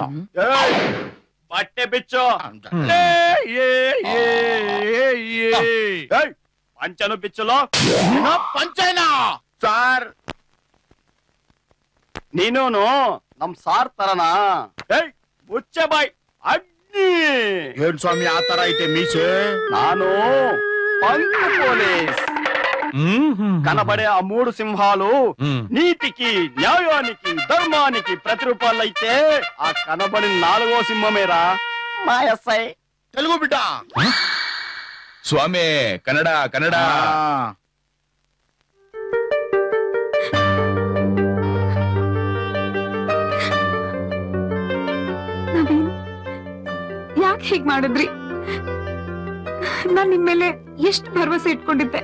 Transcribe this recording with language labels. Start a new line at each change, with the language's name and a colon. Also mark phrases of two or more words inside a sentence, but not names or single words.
Kannada: ಬಟ್ಟೆ ಬಿಚ್ಚು. ಪಂಚನು ಬಿಚ್ಚಲು. ಪಂಚನ ಸಾರ್, ನೀನೂನು ನಮ್ ಸಾರ್ ತರನಾ? ಮುಚ್ಚೆ ಬಾಯ್ ಅಗ್ನಿ. ಏನ್ ಸ್ವಾಮಿ ಆ ತರ ಐತೆ ಮೀಸೆ?
English: ನಾನು punch police.
Telugu: కనబడే ఆ 3 సింహాలు నీతికి, న్యాయానికి, ధర్మానికి ప్రతిరూపాలైతే ఆ కనబడి 4వ సింహమేరా మా ఎస్ఐ. తెలుగు బిడ్డ.
Kannada: ಸ್ವಾಮಿ ಕನ್ನಡ ಕನ್ನಡ. ನವೀನ್, ಯಾಕೆ ಹೀಗ್ ಮಾಡಿದ್ರಿ? ನಾನ್ ನಿಮ್ಮೇಲೆ ಎಷ್ಟು ಭರವಸೆ ಇಟ್ಕೊಂಡಿದ್ದೆ.